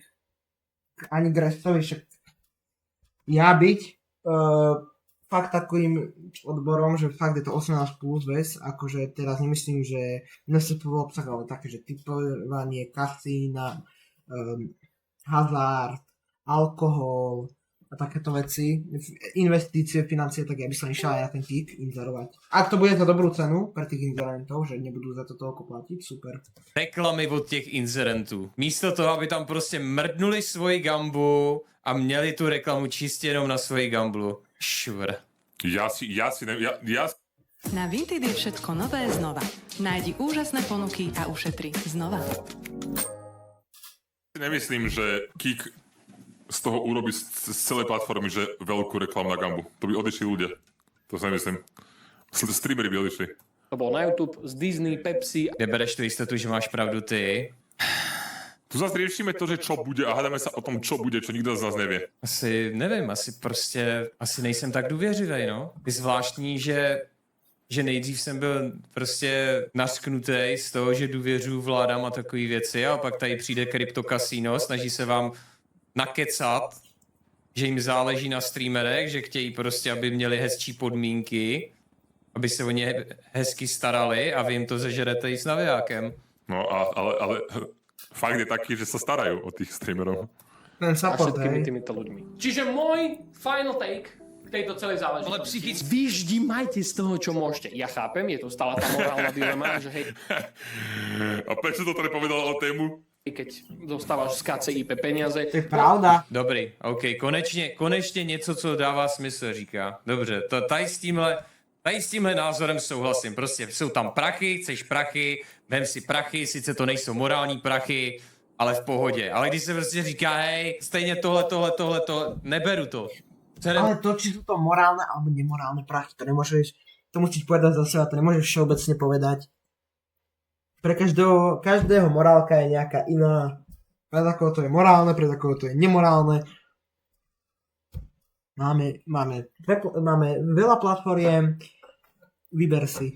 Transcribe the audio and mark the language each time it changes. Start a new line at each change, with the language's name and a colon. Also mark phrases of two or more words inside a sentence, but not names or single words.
Slovak: Ani Grestovi, však ja byť fakt takým odborom, že fakt je to 18 plus vec, akože teraz nemyslím, že nesetový obsah, ale také, že typovanie, kasína, hazard, alkohol a takéto veci, investície, financie, tak ja by som išiel aj na ten Kik inzerovať. Ak to bude za dobrú cenu pre tých inzerentov, že nebudú za to toľko platiť, super.
Czech: Reklamy od těch inzerentů. Místo toho, aby tam prostě mrdnuli svoji gambu a měli tu reklamu čistě jenom na svoji gamblu. Švr.
Slovak: Na Vinted je všetko nové znova. Nájdi úžasné ponuky a ušetri znova. Nemyslím, že Kik z toho urobí z celej platformy, že veľkú reklamu na gambu. To by odišli ľudia. To si nemyslím. Streamery by odišli. To bolo na YouTube, z Disney, Pepsi.
Czech: Nebereš tu jistotu, že máš pravdu ty?
Slovak: Tu zase riešime to, že čo bude a hádame sa o tom, čo bude, čo nikto z nás nevie.
Czech: Asi nevím, asi nejsem tak důvěřivý, no. Je zvláštní, že nejdřív jsem byl prostě nasknutý z toho, že důvěřuji vládám a takové věci a pak tady přijde kryptokasino, snaží se vám nakecat, že jim záleží na streamerech, že chtějí prostě, aby měli hezčí podmínky, aby se o ně hezky starali a vy jim to zežerete i s navijákem.
Slovak: No ale fakt je taký, že sa starajú o tých streamerov. Ten A support, všetkými hej. týmito ľuďmi. Čiže môj
English: final take
Slovak: k tejto celej záležitosti. Ale psychicky vyždímajte z toho, čo môžete. Ja chápem, je to stále tá morálna dilema, že hej, A prečo to nepovedal o tému? keď dostávaš z KCIP peniaze, To je pravda.
Czech: Dobrý, OK, konečně něco, co dává smysl, říká. Dobře, tady Tady s tímhle názorem souhlasím. Prostě jsou tam prachy, chceš prachy, vem si prachy, sice to nejsou morální prachy, ale v pohodě. Ale když se prostě říká, hej, stejně tohle, neberu to.
Slovak: Ale to, či sú to morálne alebo nemorálne prachy, to nemôžeš, to musíš povedať za seba, to nemôžeš všeobecne povedať. Pre každého morálka je nejaká iná. Pre takoho to je morálne, pre takoho to je nemorálne. Máme veľa platformiem, vyber si.